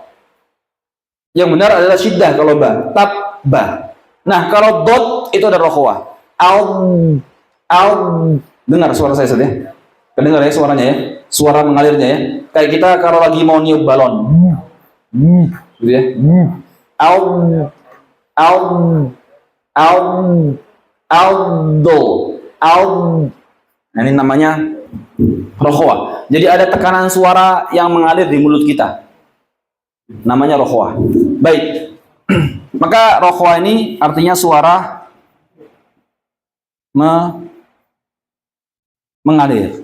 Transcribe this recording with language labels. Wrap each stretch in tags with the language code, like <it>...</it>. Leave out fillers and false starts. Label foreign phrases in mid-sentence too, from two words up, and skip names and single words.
<id>Yang benar adalah syiddah kalau ba, tabba. Nah, kalau dot itu ada rokhwah. Dengar suara saya saja. Kedengar ya suaranya ya, suara mengalirnya ya. Kayak kita kalau lagi mau niup balon, gitu ya. Au, au, au, aldo, au. Nah, ini namanya rokhwa. Jadi ada tekanan suara yang mengalir di mulut kita. Namanya rokhwa. Baik. Maka rokhwa ini artinya suara mengalir.</id>